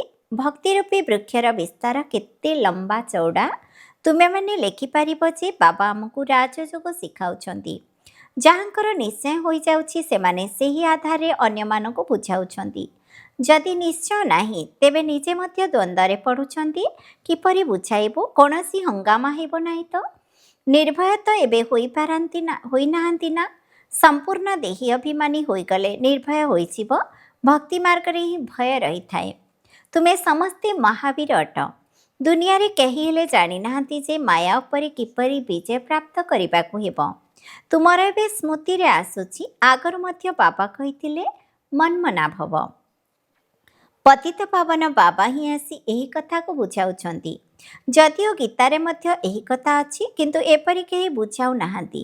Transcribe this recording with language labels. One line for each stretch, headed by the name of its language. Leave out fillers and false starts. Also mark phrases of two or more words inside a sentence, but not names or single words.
Odia: ଭକ୍ତି ରୂପୀ ବୃକ୍ଷର ବିସ୍ତାର କେତେ ଲମ୍ବା ଚଉଡ଼ା ତୁମେ ମାନେ ଲେଖି ପାରିବ ଯେ ବାବା ଆମକୁ ରାଜଯୋଗ ଶିଖାଉଛନ୍ତି। ଯାହାଙ୍କର ନିଶ୍ଚୟ ହୋଇ ଯାଉଛି ସେମାନେ ସେହି ଆଧାର ରେ ଅନ୍ୟ ମାନଙ୍କୁ ବୁଝାଉଛନ୍ତି। ଯଦି ନିଶ୍ଚୟ ନାହିଁ, ତେବେ ନିଜେ ମଧ୍ୟ ଦ୍ୱନ୍ଦ୍ୱରେ ପଡ଼ୁଛନ୍ତି। କିପରି ବୁଝାଇବ, କୌଣସି ହଙ୍ଗାମା ହେବ ନାହିଁ ତ। ନିର୍ଭୟ ତ ଏବେ ହୋଇ ପାରନ୍ତି ନା, ହୋଇ ନାହାନ୍ତି ନା। ସମ୍ପୂର୍ଣ୍ଣ ଦେହୀ ଅଭିମାନୀ ହୋଇ ଗଲେ ନିର୍ଭୟ ହୋଇ ଯିବ। ଭକ୍ତି ମାର୍ଗ ରେ ହିଁ ଭୟ ରହି ଥାଏ। ତୁମେ ସମସ୍ତେ ମହାବୀର ଅଟ। ଦୁନିଆ ରେ କେହି ହେଲେ ଜାଣି ନାହାନ୍ତି ଯେ ମାୟା ଉପରେ କିପରି ବିଜୟ ପ୍ରାପ୍ତ କରିବାକୁ ହେବ। ତୁମର ଏବେ ସ୍ମୃତି ରେ ଆସୁଛି, ଆଗରୁ ମଧ୍ୟ ବାବା କହିଥିଲେ
Sanskrit: मनमना भव।
Odia: ପତିତ ପାବନ ବାବା ହିଁ ଆସି ଏହି କଥା କୁ ବୁଝାଉଛନ୍ତି। ଯଦିଓ ଗୀତାରେ ମଧ୍ୟ ଏହି କଥା ଅଛି, କିନ୍ତୁ ଏପରି କେହି ବୁଝାଉ ନାହାନ୍ତି।